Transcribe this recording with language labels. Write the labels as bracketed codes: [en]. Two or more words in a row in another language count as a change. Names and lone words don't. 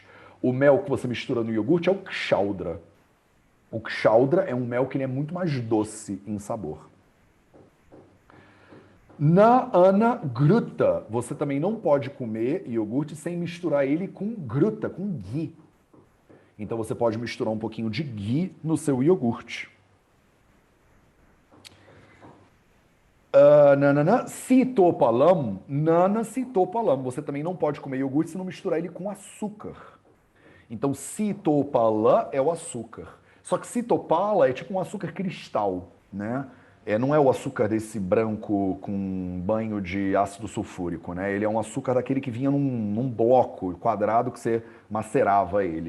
[pt] O mel que você mistura no iogurte é o kshaudra. O kshaudra é um mel que ele é muito mais doce em sabor. Na anagruta, você também não pode comer iogurte sem misturar ele com gruta, com ghee. Então você pode misturar um pouquinho de ghee no seu iogurte. [sa] सितोपलं नाना सितोपलं. [pt] Você também não pode comer iogurte se não misturar ele com açúcar. Então sitopala é o açúcar. Só que sitopala é tipo um açúcar cristal, né? Não é o açúcar desse branco com banho de ácido sulfúrico, né? Ele é um açúcar daquele que vinha num bloco quadrado que você macerava ele.